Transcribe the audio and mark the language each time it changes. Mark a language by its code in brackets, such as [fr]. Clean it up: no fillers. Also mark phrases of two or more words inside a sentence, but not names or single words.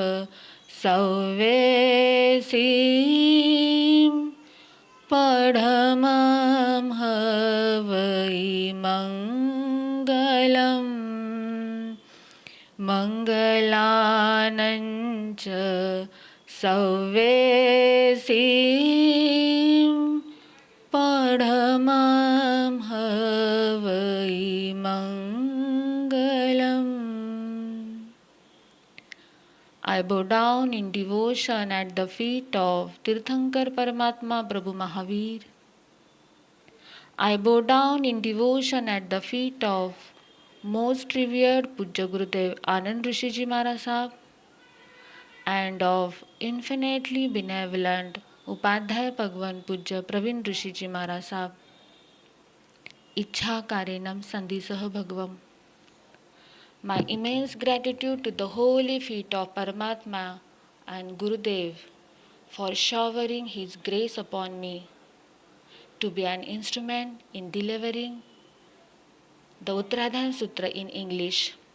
[pra] Sauvesim, Padhamam Havai Mangalam, Mangalanancha Sauvesim, Padhamam Havai Mangalam. [en] I bow down in devotion at the feet of Tirthankar Paramatma Prabhu Mahavir. I bow down in devotion at the feet of most revered Pujya Gurudev Anand Rishi Ji Maharaj Sahib and of infinitely benevolent Upadhyaya Bhagwan Pujya Praveen Rishi Ji Maharaj Sahib. [pra] Ichhakarenam sandhisah bhagvam. [en] My immense gratitude to the holy feet of Paramatma and Gurudev for showering his grace upon me to be an instrument in delivering the Uttaradhyayana Sutra in English.